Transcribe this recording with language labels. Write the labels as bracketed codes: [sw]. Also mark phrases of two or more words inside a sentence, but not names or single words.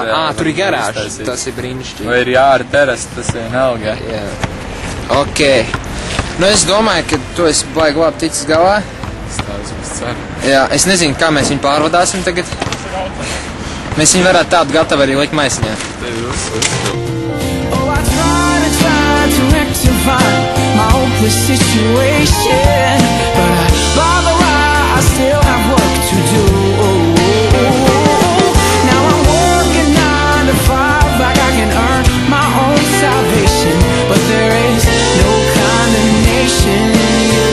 [lv] Tur ir garāža. Tas ir brīnišķīgi. Vai ir jāra teras, tas vienalga. Jā. Ok. Nu, es domāju, ka tu esi baigi labi ticis galā. Jā, es nezinu, kā mēs viņu pārvadāsim tagad. Mēs viņu varētu tādu gatavu arī likt maisiņā. [en] Oh, I tried to rectify my hopeless situation, but by the right, I still have work to do. Now I'm working 9 to 5 like I can earn my own salvation, but there is no condemnation in you.